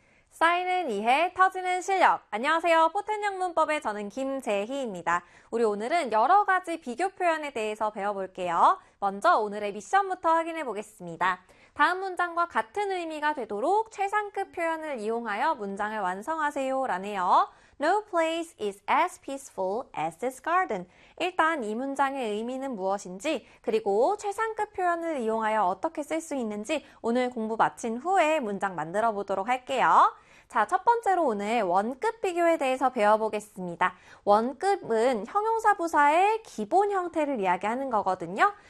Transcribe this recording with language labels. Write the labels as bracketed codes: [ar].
[ko] 쌓이는 이해, 터지는 실력. 안녕하세요. 포텐영문법의 저는 김재희입니다. 우리 오늘은 여러 가지 비교 표현에 대해서 배워볼게요. 먼저 오늘의 미션부터 확인해 보겠습니다. 다음 문장과 같은 의미가 되도록 최상급 표현을 이용하여 문장을 완성하세요. 라네요. [en] No place is as peaceful as this garden. [ko] 일단 이 문장의 의미는 무엇인지, 그리고 최상급 표현을 이용하여 어떻게 쓸수 있는지 오늘 공부 마친 후에 문장 만들어 보도록 할게요. 자, 첫 번째로 오늘 원급 비교에 대해서 배워보겠습니다. 원급은 형용사 부사의 기본 형태를 이야기하는 거거든요.